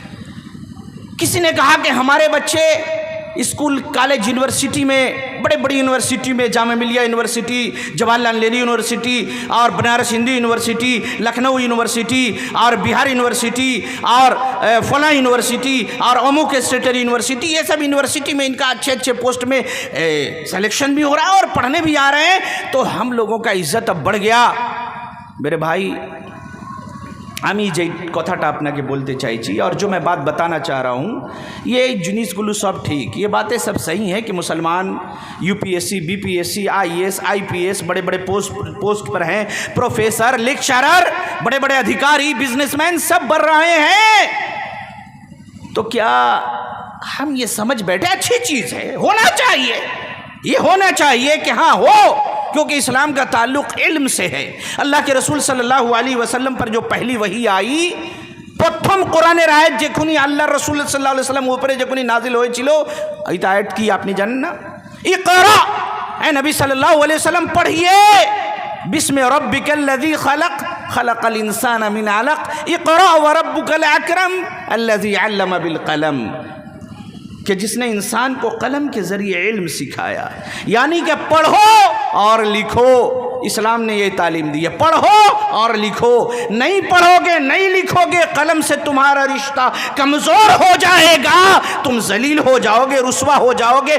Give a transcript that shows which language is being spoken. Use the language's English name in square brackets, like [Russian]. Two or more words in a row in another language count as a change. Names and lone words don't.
[Urdu] کسی نے کہا کہ ہمارے بچے [English] school college university [Urdu] میں, بڑے بڑی یونیورسٹی میں, جامعہ ملیہ یونیورسٹی, جواہر لال نہرو یونیورسٹی اور بنارس ہندو یونیورسٹی, لکھنؤ یونیورسٹی اور بہار یونیورسٹی اور فلاں یونیورسٹی اور اموک اسٹیٹر یونیورسٹی, یہ سب یونیورسٹی میں ان کا اچھے اچھے پوسٹ میں سلیکشن بھی ہو رہا ہے اور پڑھنے بھی آ رہے ہیں, تو ہم لوگوں کا عزت اب بڑھ گیا. میرے بھائی, [Bangla] আমি যে কথাটা আপনাকে বলতে চাইছি [Urdu] اور جو میں بات بتانا چاہ رہا ہوں, یہ جنیس گلو سب ٹھیک, یہ باتیں سب صحیح ہیں کہ مسلمان UPSC BPSC IAS IPS بڑے بڑے پوسٹ پر ہیں, پروفیسر, لیکچرر, بڑے بڑے ادھیکاری, [English] business man [Urdu] سب بڑھ رہے ہیں. تو کیا ہم یہ سمجھ بیٹھے اچھی چیز ہے, ہونا چاہیے, یہ ہونا چاہیے کہ ہاں ہو, کیونکہ اسلام کا تعلق علم سے ہے. اللہ کے رسول [Arabic] صلی اللہ علیہ وسلم [Urdu] پر جو پہلی وحی آئی, [Bangla] প্রথম কোরআনের আয়াত যখনই আল্লাহ রাসূল [Arabic] صلى الله عليه وسلم [Bangla] উপরে যখনই নাজিল হয়েছিল, এই আয়াত কি আপনি জানেন না? ইকরা, এ নবী [Arabic] صلى الله عليه وسلم [Bangla] পড়িয়ে, [Arabic] بسم ربك الذي خلق، خلق الإنسان من علق، اقرأ وربك الأكرم الذي علم بالقلم, [Urdu] کہ جس نے انسان کو قلم کے ذریعے علم سکھایا. یعنی کہ پڑھو اور لکھو, اسلام نے یہ تعلیم دی ہے, پڑھو اور لکھو. نہیں پڑھو گے, نہیں لکھو گے, قلم سے تمہارا رشتہ کمزور ہو جائے گا, تم ذلیل ہو جاؤ گے, رسوا ہو جاؤ گے.